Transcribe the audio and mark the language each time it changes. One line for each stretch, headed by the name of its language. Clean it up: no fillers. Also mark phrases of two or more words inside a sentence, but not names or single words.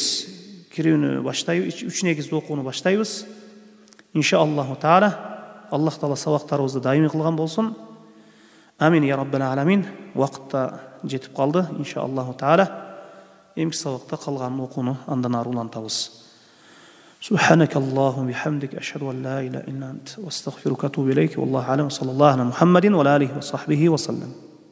Kyrgyz: Кирүүнү баштайбыз, 3 негизди окууну баштайбыз.
Arabic: إن شاء الله تعالى,
Kyrgyz: Аллах Таала сабактарыбызды даими кылган болсун.
Arabic: آمين يا رب العالمين.
Kyrgyz: Вакытта жетип калды,
Arabic: إن شاء الله تعالى.
Kyrgyz: Эмки сабакта калганын окууну андан ары улантабыз.
Arabic: سبحانك اللهم بحمدك أشهد أن لا إله إلا أنت واستغفرك وأتوب إليك والله أعلم. صلى الله على محمد وعلى آله وصحبه وسلم.